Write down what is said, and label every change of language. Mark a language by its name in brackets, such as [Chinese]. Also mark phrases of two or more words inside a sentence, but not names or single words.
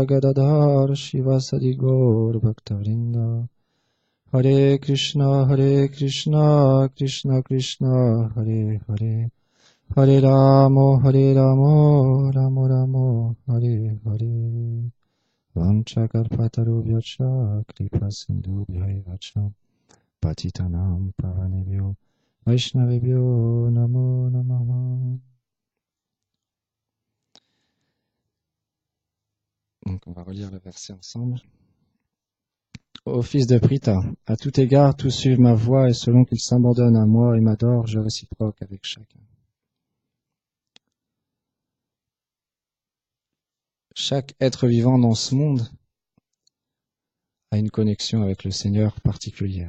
[Sanskrit] गदाधर श्रीवासादि गौरभक्तवृन्द हरे कृष्ण कृष्ण कृष्ण हरे हरे हरे रामो रामो रामो हरे हरे वाञ्छाकल्पतरुभ्यश्च कृपा सिन्धुभ्यश्च पतितानां पावनेभ्यो वैष्णवेभ्यो नमो नमः. [French] Donc on va relire le verset ensemble. Ô fils de Pritha, à tout égard, tous suivent ma voie et selon qu'ils s'abandonnent à moi et m'adorent, je réciproque avec chacun. Chaque être vivant dans ce monde a une connexion avec le Seigneur particulière.